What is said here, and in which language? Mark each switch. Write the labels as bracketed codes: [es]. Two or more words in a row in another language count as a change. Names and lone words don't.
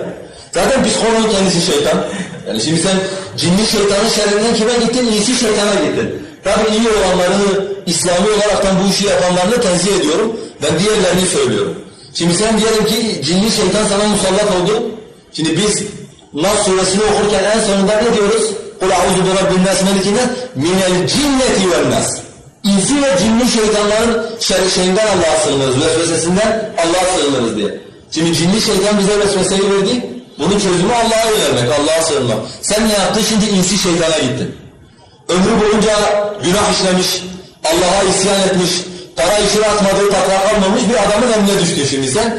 [tr] Zaten psikoloğun kendisi şeytan. Yani şimdi sen cinli şeytanın şerrinden kime gittin? İyisi şeytana gittin. Tabii iyi olanlarını, İslami olaraktan bu işi yapanlarını tenzih ediyorum. Ben diğerlerini söylüyorum. Şimdi sen diyelim ki cinli şeytan sana musallat oldu. Şimdi biz Nas suresini okurken en sonunda ne diyoruz? [ar] قُلْ اَعُوذُ بِرَبِّ النَّاسِ مَلِكِنَا مِنَ الْجِنَّةِ وَالنَّاسِ. [tr] İnsi ve cinli şeytanların şeyinden Allah'a sığınırız, vesvesesinden Allah'a sığınırız diye. Şimdi cinli şeytan bize vesveseyi verdi. Bunun çözümü Allah'a yönelmek, Allah'a sığınmak. Sen ne yaptın? Şimdi insi şeytana gittin. Ömrü boyunca günah işlemiş, Allah'a isyan etmiş, para işine atmadığı takla kalmamış bir adamın eline düştün şimdi sen.